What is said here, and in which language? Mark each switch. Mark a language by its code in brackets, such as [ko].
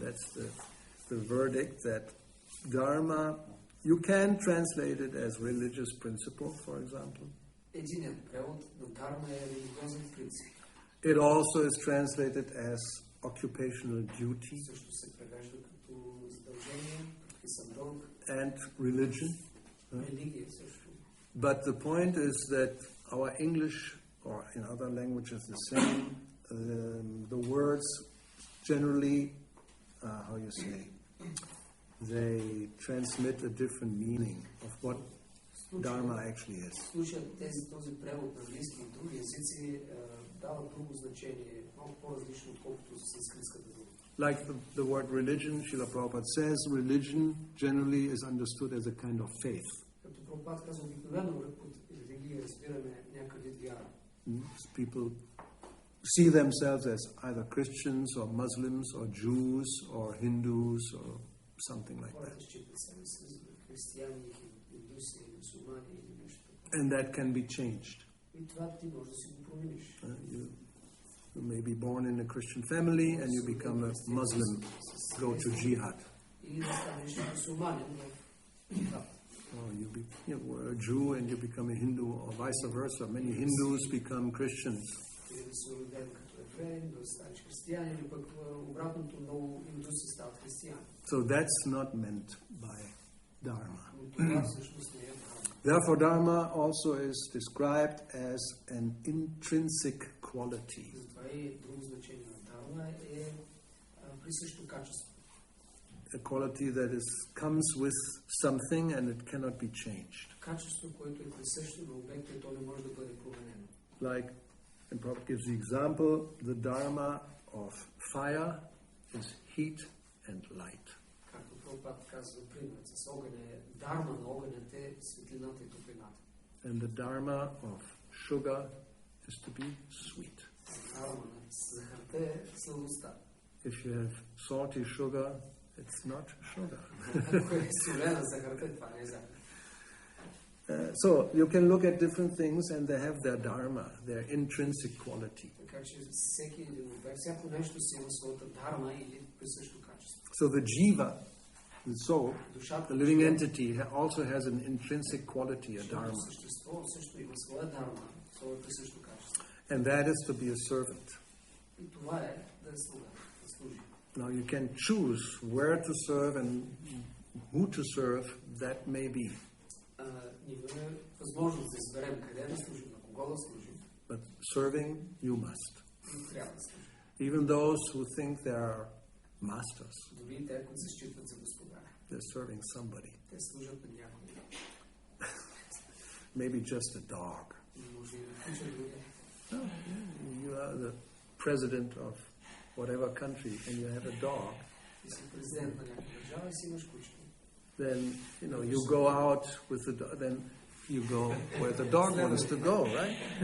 [en] That's the verdict that dharma, you can translate it as religious principle, for example. [bg] Единен превод на дharma е религиозен принцип. [en] It also is translated as occupational duty. [bg] Също се превежда като задължение, предписан дълг. [en] And religion. [bg] Религия също. [en] But the point is that our English, or in other languages the same, the words generally, how you say, they transmit a different meaning of what Dharma actually is. [bg] Този превод на английски и други езици дава друго значение, много по-различно, отколкото с санскритската дума. [en] Like the word religion, Srila Prabhupada says, religion generally is understood as a kind of faith. [bg] Като Прабхупад казва, обикновено под религия разбираме някакъв вид вяра. [en] People see themselves as either Christians or Muslims or Jews or Hindus or something like that. [bg] Хората считат себе си за християни, индуси, мусулмани или нещо. [en] And that can be changed. [bg] И това ти може да си го промениш. [en] You may be born in a Christian family and you become a Muslim, go to jihad. [bg] И и да станеш мусулманин в факт. [en] Or you were a Jew and you become a Hindu, or vice versa. Many Hindus become Christians. [bg] Или да се роден като евреин, да станеш християнин, или пък обратното, много индуси стават християни. [en] So that's not meant by Dharma. [bg] Но това всъщност не е Дharma. [en] Therefore, Dharma also is described as an intrinsic quality. [bg] Затова и друго значение на Dharma е присъщо качество. [en] A quality that comes with something and it cannot be changed. [bg] Качество, което е присъщо на обекта и то не може да бъде променено. [en] Like, and Prabhupada gives the example, the Dharma of fire is heat and light. [bg] Както Прабхупад казва, пример с огъня е Dharma на огънят е светлината и топлината. [en] And the Dharma of sugar is to be sweet. [bg] Dharma на захарта е сладостта. [en] If you have salty sugar, it's not sugar. [bg] Ако е солена захарта, това не е захар. [en] So you can look at different things and they have their dharma, their intrinsic quality. [bg] Така че всеки един обект, всяко нещо си има своята Dharma или присъщо качество. [en] So the jiva, the soul, [bg] Душата, [en] the living entity, also has an intrinsic quality, a dharma. [bg] същество също има своя Dharma, своя присъщо качество. [en] And that is to be a servant. [bg] И това е да е слуга, да служи. [en] Now you can choose where to serve and who to serve, that may be. [bg] Ние имаме възможност да изберем къде да служим, на кого да служим. [en] But serving, you must. [bg] И трябва да служим. [en] Even those who think they are masters, [bg] Дори и те, които се считат за господари. [en] they're serving somebody. [bg] Те служат на някой. [en] Maybe just a dog. [bg] Може и да куча дори. [en] You are the president of whatever country and you have a dog. [bg] Ти си президент на някаква държава и си имаш кучка. [en] Then, you go out with the dog, then you go where the dog wants to go, right?